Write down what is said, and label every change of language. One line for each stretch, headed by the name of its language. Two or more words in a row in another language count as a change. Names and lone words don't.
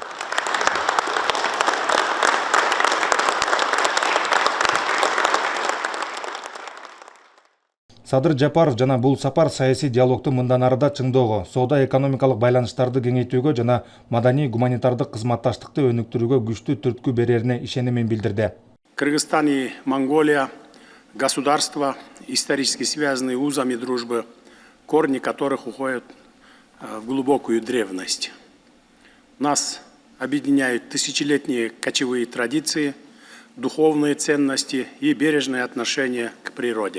Kyrgyz: Садыр Жапаров жана бул сапар саясий диалогту мындан ары да чыңдоого, соода-экономикалык байланыштарды кеңейтүүгө жана маданий-гуманитардык кызматташтыкты өнүктүрүүгө күчтүү түрткү берерине ишенимин билдирди.
Russian: Кыргызстан и Монголия – государства, исторически связанные узами дружбы, корни которых уходят в глубокую древность. Нас объединяют тысячелетние кочевые традиции, духовные ценности и бережное отношение к природе.